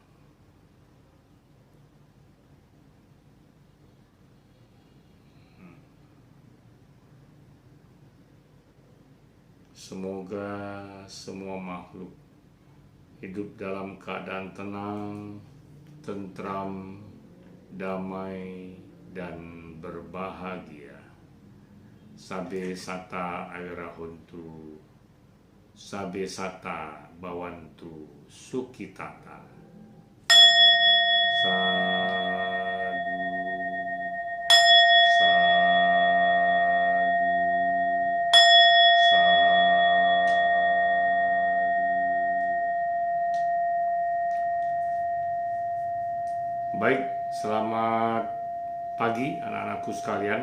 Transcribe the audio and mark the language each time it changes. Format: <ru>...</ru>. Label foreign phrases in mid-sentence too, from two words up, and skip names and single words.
<id>Semoga semua makhluk hidup dalam keadaan tenang, tentram, damai, dan berbahagia.</id> <pi>Sabe sata airahuntu, sabe sata bawantu sukitata. Sadu,</pi> <id>Baik, selamat pagi anak-anakku sekalian.</id>